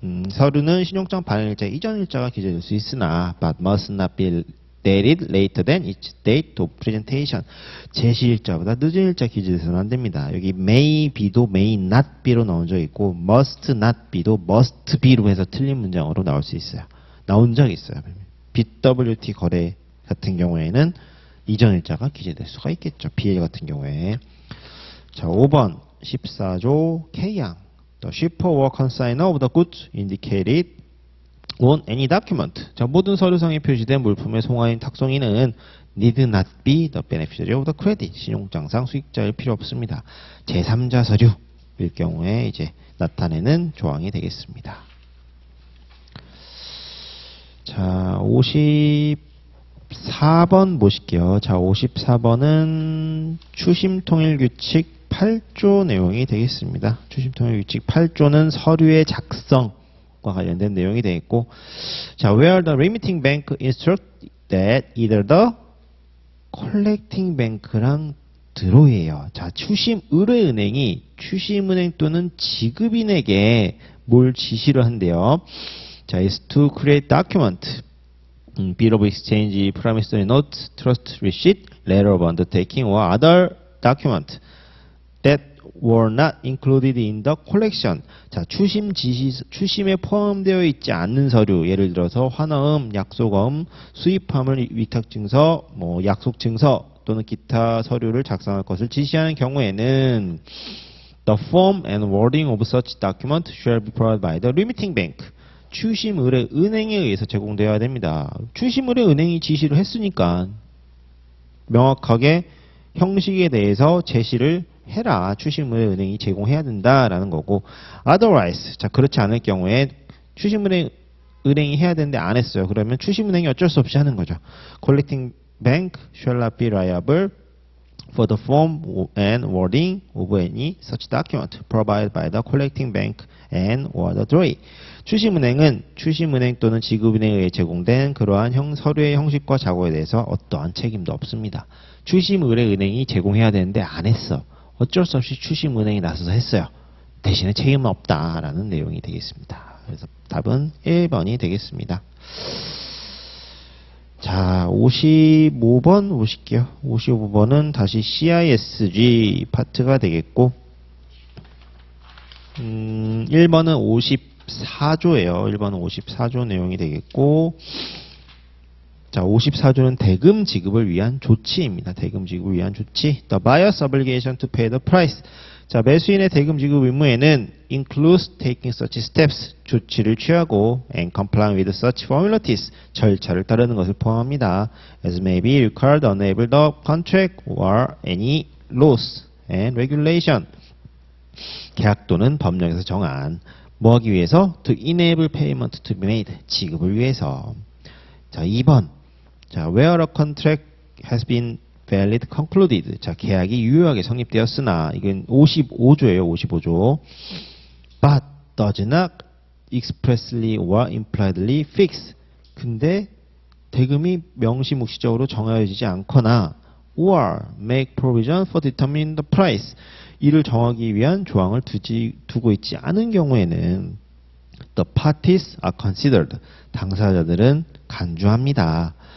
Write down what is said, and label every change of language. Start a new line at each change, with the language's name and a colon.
Korean: 서류는 신용장 발행일자 이전 일자가 기재될 수 있으나
English: but must not be dated later than its date of presentation.
Korean: 제시일자보다 늦은 일자 기재돼서는 안 됩니다. 여기
English: may be
Korean: 도
English: may not be
Korean: 로 나온 적 있고
English: must not be
Korean: 도
English: must be
Korean: 로 해서 틀린 문장으로 나올 수 있어요. 나온 적이 있어요. BWT 거래 같은 경우에는 이전 일자가 기재될 수가 있겠죠. BL 같은 경우에. 자, 5번 14조 K항
English: The shipper or consignor of the goods indicated on any document.
Korean: 자, 모든 서류상에 표시된 물품의 송화인 탁송인은
English: need not be the beneficiary of the credit.
Korean: 신용장상 수익자일 필요 없습니다. 제3자 서류일 경우에 이제 나타내는 조항이 되겠습니다. 자, 54번 보실게요. 자, 54번은 추심통일규칙 8조 내용이 되겠습니다. 추심통일규칙 8조는 서류의 작성과 관련된 내용이 되겠고, 자,
English: where the remitting bank instruct that either the collecting bank
Korean: 랑 드로이에요. 자, 추심 의뢰은행이 추심은행 또는 지급인에게 뭘 지시를 한대요.
English: 자, is to create document, bill of exchange, promissory note, trust receipt, letter of undertaking, or other document that were not included in the collection.
Korean: 자, 추심 지시, 추심에 포함되어 있지 않는 서류, 예를 들어서 환어음, 약속어음, 수입함을 위탁증서, 뭐 약속증서 또는 기타 서류를 작성할 것을 지시하는 경우에는
English: the form and wording of such document shall be provided by the remitting bank.
Korean: 추심 의뢰 은행에 의해서 제공되어야 됩니다. 추심 의뢰 은행이 지시를 했으니까 명확하게 형식에 대해서 제시를 해라. 추심 의뢰 은행이 제공해야 된다라는 거고,
English: otherwise,
Korean: 자, 그렇지 않을 경우에 추심 의뢰 은행이 해야 되는데 안 했어요. 그러면 추심 은행이 어쩔 수 없이 하는 거죠.
English: collecting bank shall not be liable for the form and wording of any such document provided by the collecting bank and or the drawee.
Korean: 추심은행은 추심은행 또는 지급은행에 의해 제공된 그러한 서류의 형식과 작업에 대해서 어떠한 책임도 없습니다. 추심의뢰은행이 제공해야 되는데 안 했어. 어쩔 수 없이 추심은행이 나서서 했어요. 대신에 책임은 없다라는 내용이 되겠습니다. 그래서 답은 1번이 되겠습니다. 자, 55번 보실게요. 55번은 다시 CISG 파트가 되겠고, 1번은 54조예요. 1번은 54조 내용이 되겠고, 자, 54조는 대금 지급을 위한 조치입니다. 대금 지급을 위한 조치.
English: The buyer's obligation to pay the price.
Korean: 자, 매수인의 대금 지급 의무에는
English: includes taking such steps,
Korean: 조치를 취하고
English: and complying with such formalities,
Korean: 절차를 따르는 것을 포함합니다.
English: As may be required to enable the contract or any laws and regulation.
Korean: 계약 또는 법령에서 정한 뭐 하기 위해서?
English: To enable payment to be made.
Korean: 지급을 위해서. 자, 2번. 자,
English: where a contract has been valid concluded.
Korean: 자, 계약이 유효하게 성립되었으나 이건 55조예요. 55조.
English: But does not expressly or impliedly fix.
Korean: 근데 대금이 명시묵시적으로 정해지지 않거나
English: or make provision for determining the price.
Korean: 이를 정하기 위한 조항을 두고 있지 않은 경우에는
English: the parties are considered.
Korean: 당사자들은 간주합니다.